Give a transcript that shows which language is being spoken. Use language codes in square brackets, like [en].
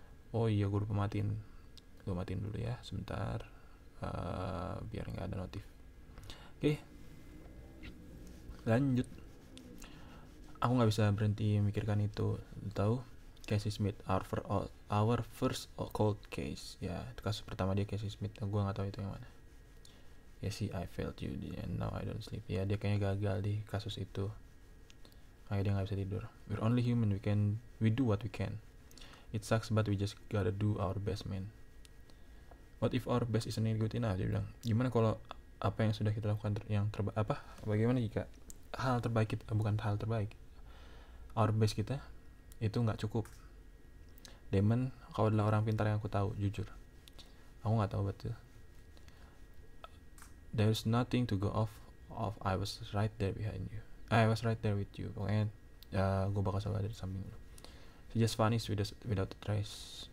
[id] Oh iya, gue lupa matiin. Gue matiin dulu ya sebentar, biar nggak ada notif. Oke, lanjut. Aku nggak bisa berhenti memikirkan itu. Tahu, [en] Casey Smith, our first cold case. [id] Ya, itu kasus pertama dia, Casey Smith. Gue nggak tahu itu yang mana. Ya sih, [en] I failed you and now I don't sleep. [id] Ya, dia kayaknya gagal di kasus itu. Makanya dia nggak bisa tidur. [en] We're only human, we do what we can. It sucks but we just gotta do our best, man. What if our best isn't good enough? [id] Dia bilang, gimana kalau apa yang sudah kita lakukan bagaimana jika hal terbaik kita, bukan hal terbaik, [en] our best [id] kita itu nggak cukup. Damon, kau adalah orang pintar yang aku tahu, jujur. Aku nggak tahu betul. [en] There's nothing to go off. I was right there behind you. I was right there with you. [id] Pokoknya gue bakal selalu ada di samping lu. [en] She just vanished without a trace.